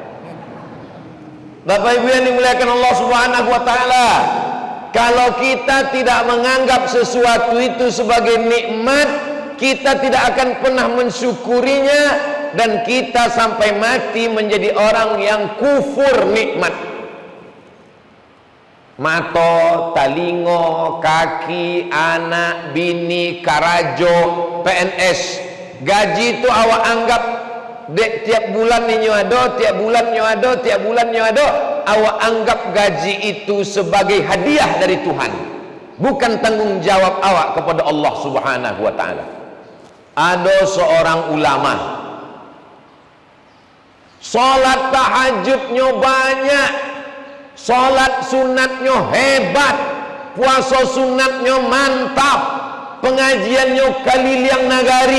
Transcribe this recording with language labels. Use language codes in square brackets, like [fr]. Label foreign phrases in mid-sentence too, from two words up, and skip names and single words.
[id] Bapak Ibu yang dimuliakan Allah [ar] Subhanahu wa taala, [id] kalau kita tidak menganggap sesuatu itu sebagai nikmat, kita tidak akan pernah mensyukurinya, dan kita sampai mati menjadi orang yang kufur nikmat. [min] Mato, talingo, kaki, anak, bini, karajo, PNS, gaji itu awak anggap dek tiap bulan nyo ada, tiap bulan nyo ada, tiap bulan nyo ada. [id] Awak anggap gaji itu sebagai hadiah dari Tuhan, bukan tanggung jawab awak kepada Allah [ar] Subhanahu wa taala. [id] Ada seorang ulama, salat tahajudnya banyak, salat sunatnya hebat, puasa sunatnya mantap, pengajiannya kaliling nagari.